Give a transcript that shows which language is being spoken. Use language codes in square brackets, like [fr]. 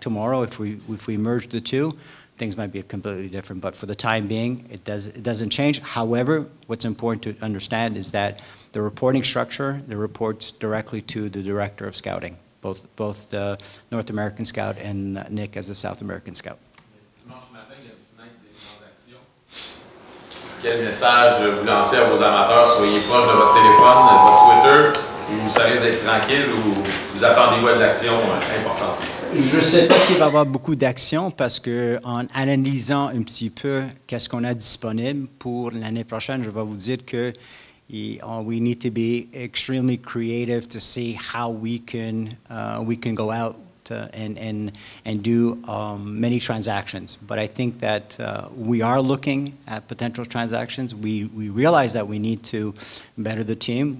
[en] Tomorrow, if we merge the two, things might be completely different, but for the time being, it doesn't change. However, what's important to understand is that the reporting structure, the reports directly to the director of scouting, both the North American scout and Nick as a South American scout. [fr] Dimanche matin, il y a une fenêtre des transactions. Quel message vous lancez à vos amateurs? Soyez proche de votre téléphone, de votre Twitter, ou vous savez être tranquille, ou vous attendez-vous de l'action importante? Je ne sais pas s'il va y avoir beaucoup d'actions parce qu'en analysant un petit peu qu'est-ce qu'on a disponible pour l'année prochaine, je vais vous dire que [en] we need to be extremely creative to see how we can go out and do many transactions. But I think that we are looking at potential transactions. We realize that we need to better the team.